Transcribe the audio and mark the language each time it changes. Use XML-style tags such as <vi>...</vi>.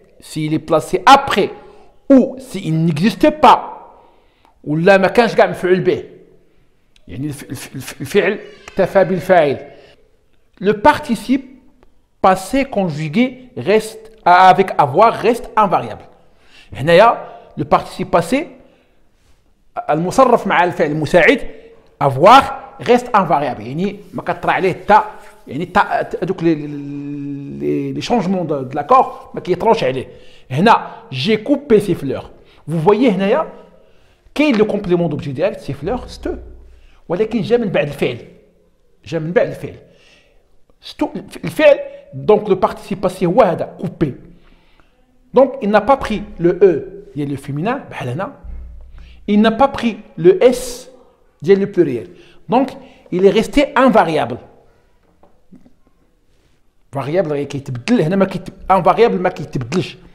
<fr>s'il est placé après ou s'il n'existe pas</fr> <ar>ولا ما كانش كاع مفعول به يعني الفعل اكتفى بالفاعل.</ar> <fr>le participe passé conjugué reste avec avoir reste invariable.</fr> <ar>هنايا</ar> <fr>le participe passé</fr> <ar>المصرف مع الفعل المساعد</ar> <fr>avoir reste invariable</fr> <ar>يعني ما كطرى عليه حتى يعني هذوك لي شونجمون دو لاكور ما كيطروش عليه. هنا جي كوبي سي فلور.</ar> <fr>vous voyez</fr> <ar>هنايا كاين لو كومبليمون دوبجي ديريكت سي فلور ستو، ولكن جا من بعد الفعل. ستو الفعل دونك لو بارتيسيب باسي هو هذا كوبي.</ar> <fr>دونك il n'a pas pris le e</fr> <ar>ديال لو فيمينان بحال هنا.</ar> <fr>il n'a pas pris le s</fr> <ar>ديال</ar> <fr>لو pluriel. donc il est resté invariable.</fr> <ar>variable كيتبدل هنا ما invariable ما كيتبدلش.</ar>